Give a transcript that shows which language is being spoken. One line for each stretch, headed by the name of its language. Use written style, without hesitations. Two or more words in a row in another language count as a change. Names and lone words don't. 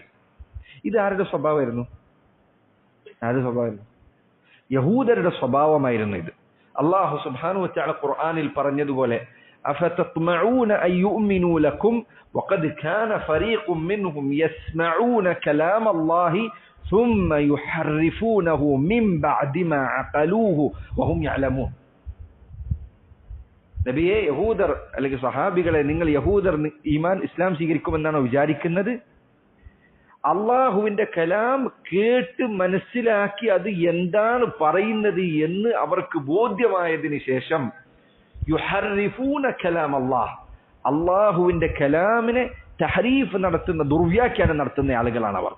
Malayalam: ഇത് ആരുടെ സ്വഭാവമായിരുന്നു? യഹൂദരുടെ സ്വഭാവമായിരുന്നു ഇത്.
Arabic: الله سبحانه وتعالى
Malayalam: ഖുർആനിൽ പറഞ്ഞതുപോലെ
Arabic: أفتطمعون أن يؤمنوا لكم وقد كان فريق منهم يسمعون كلام الله ثم يحرفونه من بعد ما عقلوه وهم يعلمون.
Malayalam: നബിയെ, യഹൂദർ അല്ലെങ്കിൽ സഹാബികളെ, നിങ്ങൾ യഹൂദർ ഈമാൻ ഇസ്ലാം സ്വീകരിക്കുമെന്നാണോ വിചാരിക്കുന്നത്? അള്ളാഹുവിന്റെ കലാം കേട്ട് മനസ്സിലാക്കി അത് എന്താണ് പറയുന്നത് എന്ന് അവർക്ക് ബോധ്യമായതിനു ശേഷം
Arabic: يحرفون كلام الله,
Malayalam: അള്ളാഹുവിന്റെ കലാമിനെ തഹരീഫ് നടത്തുന്ന, ദുർവ്യാഖ്യാനം നടത്തുന്ന ആളുകളാണ് അവർ.